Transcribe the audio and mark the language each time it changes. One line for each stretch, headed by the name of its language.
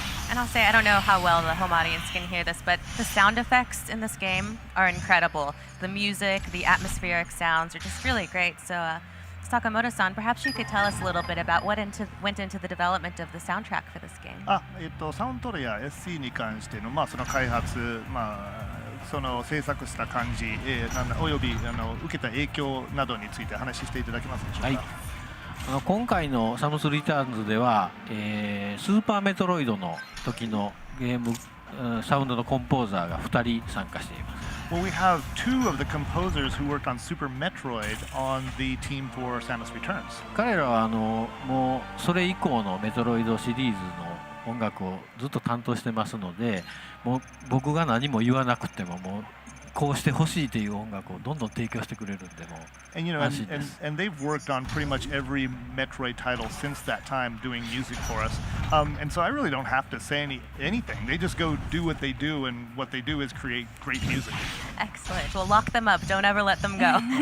English: And I'll say, I don't know how well the home audience can hear this, but the sound effects in this game are incredible. The music, the atmospheric sounds are just really great. So, Sakamoto-san, perhaps you could tell us a little bit about what went into the development of the soundtrack for this game.
Japanese: サウンドトレや SC に関しての、その開発、その制作した感じ、および受けた影響などについて話していただけますでしょうか。はい。今回のサムスリターンズでは、スーパーメトロイドの時のゲームサウンドのコンポーザーが2人参加しています。
English: Well, we have two of the composers who worked on Super Metroid on the team for Samus Returns.
Japanese: 彼らはもうそれ以降のメトロイドシリーズの音楽をずっと担当してますので、もう僕が何も言わなくてももうこうしてほしいという音楽をどんどん提供してくれるんでもう
English: And you know,
Japanese: 安心です。
English: and they've worked on pretty much every Metroid title since that time, doing music for us. And so I really don't have to say anything. They just go do what they do, and what they do is create great music. Excellent. Well, lock them up. Don't ever let them go.